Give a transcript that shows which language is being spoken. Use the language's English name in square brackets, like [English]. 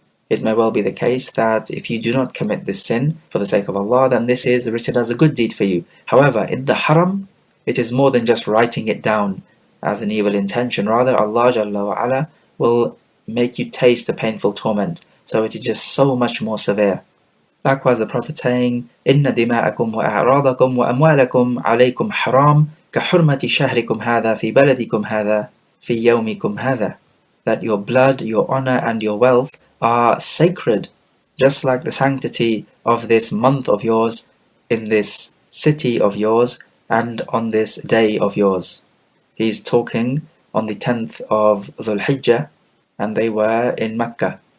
[English] It may well be the case that if you do not commit this sin for the sake of Allah, then this is written as a good deed for you. However, in the haram, it is more than just writing it down as an evil intention. Rather, Allah Jalla wa Ala will make you taste the painful torment. So it is just so much more severe. Likewise, the Prophet saying, [Arabic] إِنَّ دِمَاءَكُمْ وَأَعْرَاضَكُمْ وَأَمْوَالَكُمْ عَلَيْكُمْ حَرَامٌ كَحُرْمَةِ شَهْرِكُمْ هَذَا فِي بَلَدِكُمْ هَذَا فِي يَوْمِكُمْ هَذَا. [English] That your blood, your honor, and your wealth are sacred, just like the sanctity of this month of yours, in this city of yours, and on this day of yours. He's talking on the 10th of Dhul Hijjah, and they were in Mecca.